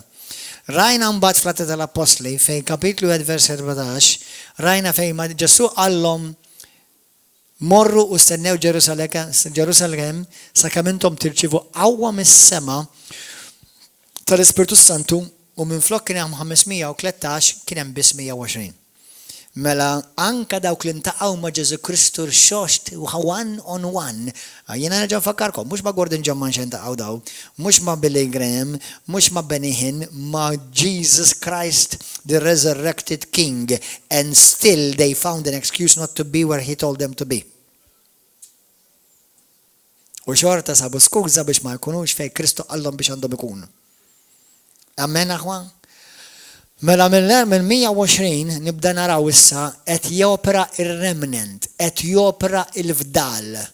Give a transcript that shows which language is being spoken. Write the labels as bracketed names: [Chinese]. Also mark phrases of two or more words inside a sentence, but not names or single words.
[Maltese] Rajna mbagħad fl-Atti tal-Apostli fejn kapitlu 1 vers 14, rajna fejn ma Ġesu qallhom morru u stennew Ġerusalem sakemm intom tirċivu qawwa mis-sema tal-Ispiritu Santu u minflok kien hemm 513 kien hemm biss 120. Mela anka dawk li ntaqgħu ma' Ġesu Kristu xoxt [English] one on one. [Maltese] Jiena nerġa' nfakkarkom, mhux ma' Gordon Ġamman xejn taqgħu daw, mhux ma' Billy Graham, mhux ma' Benny Hinn, ma' [English] Jesus Christ, the resurrected King, and still they found an excuse not to be where he told them to be. [Maltese] U xorta sabu skuża biex ma jkunux fejn Kristu qallhom biex għandhom ikunu. Amen aħwa? Mela minn 120 nibda naraw issa qed jopera ir-remnant, qed jopera il-fdal.